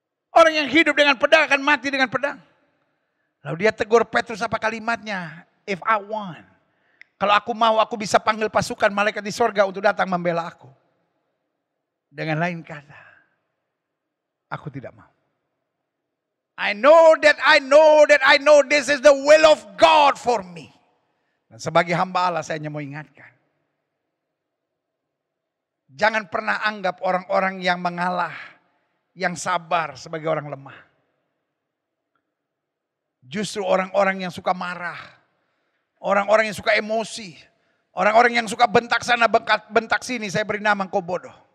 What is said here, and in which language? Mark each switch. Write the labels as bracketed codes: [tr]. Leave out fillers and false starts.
[id] Orang yang hidup dengan pedang akan mati dengan pedang. Lalu dia tegur Petrus apa kalimatnya? [en] If I want. [id] Kalau aku mau, aku bisa panggil pasukan malaikat di sorga untuk datang membela aku. Dengan lain kata, aku tidak mau. [en] I know this is the will of God for me. [id] Dan sebagai hamba Allah saya hanya mau ingatkan. Jangan pernah anggap orang-orang yang mengalah, yang sabar sebagai orang lemah. Justru orang-orang yang suka marah, orang-orang yang suka emosi, orang-orang yang suka bentak sana, bentak sini, saya beri nama engkau bodoh.